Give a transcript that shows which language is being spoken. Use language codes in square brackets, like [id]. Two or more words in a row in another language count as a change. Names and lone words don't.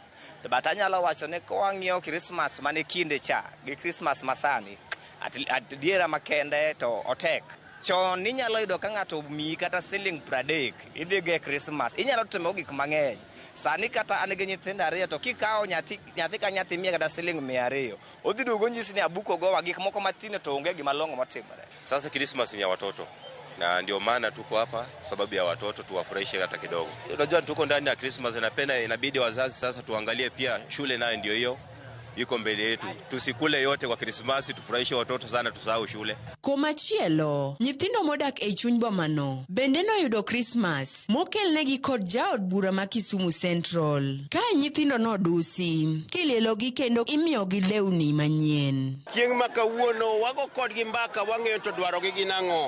[luo] To but anyalo wacho ne kawang'iyo Christmas mane kinde cha gi Christmas masani, adiera makende to otek. Chon inyalo yudo ka ng'ato miyi kata siling 30 idhi ge Christmas. Inyalo timo gik mang'eny. Sani kata an gi nyithindo ariyo to kikawo nyathi ka nyathi miya kata siling 200, odhi duogo nyisi ni abuko gowa gik moko matino to onge gima longo motimore. [sw] Sasa Christmas ni ya watoto. Na ndio maana tuko hapa sababu ya watoto tuwafurahishe hata kidogo. Unajua tuko ndani ya Christmas na inabidi wazazi sasa tuangalie pia shule nayo ndio hiyo iko mbele yetu. Tusikule yote kwa Christmas, tufurahishe watoto sana, tusahau shule. [luo] Komachielo, nyithindo modak e chuny bomano bende noyudo Christmas mokelnegi kod jaod bura ma Kisumu Central. Kae nyithindo nodusi kilielogi kendo imiyogi lewni manyien. Chieng' ma kawuono wago kodgi mbaka wang'eyo to dwarogi gin ang'o.